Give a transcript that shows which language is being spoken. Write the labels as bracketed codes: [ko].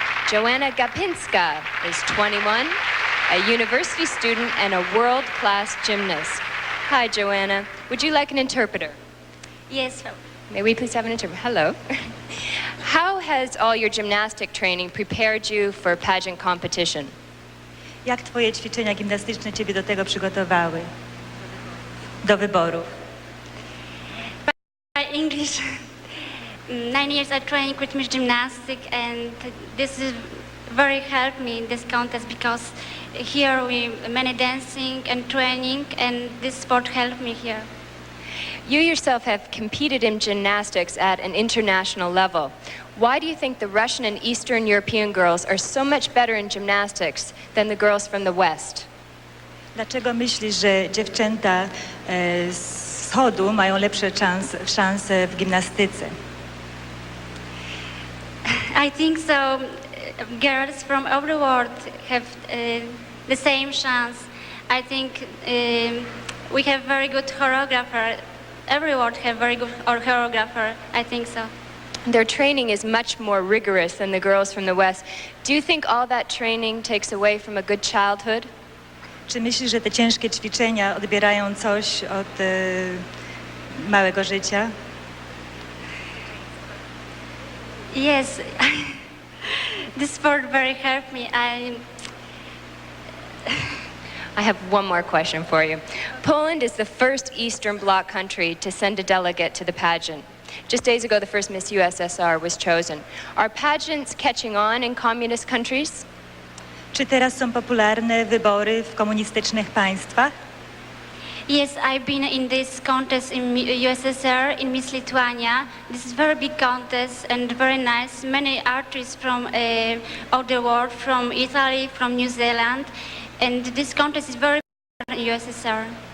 [en] Joanna Gapinska is 21, a university student and a world-class gymnast. Hi, Joanna. Would you like an interpreter? Yes. May we please have an interview? Hello. How has all your gymnastic training prepared you for pageant competition? [pl] Jak twoje ćwiczenia gimnastyczne ciebie do tego przygotowały? Do wyborów? [en] English. 9 years I trained rhythmic gymnastics, and this is very helped me in this contest because here we many dancing and training, and this sport helped me here. You yourself have competed in gymnastics at an international level. Why do you think the Russian and Eastern European girls are so much better in gymnastics than the girls from the West? [pl] Dlaczego myślisz, że dziewczęta z wschodu mają lepsze szanse w gimnastyce? [en] I think so. Girls from all the world have the same chance. I think we have very good choreographer. Everyone have very good choreographer. I think so. Their training is much more rigorous than the girls from the West. Do you think all that training takes away from a good childhood? [pl] Czy myślisz, że te ciężkie ćwiczenia odbierają coś od małego życia? [en] Yes, this sport very helped me. I have one more question for you. Poland is the first Eastern Bloc country to send a delegate to the pageant. Just days ago, the first Miss USSR was chosen. Are pageants catching on in communist countries? [pl] Czy teraz są popularne wybory w komunistycznych państwach? [en] Yes, I've been in this contest in USSR, in Miss Lithuania. This is very big contest and very nice. Many artists from all the world, from Italy, from New Zealand. And this contest is very important in USSR.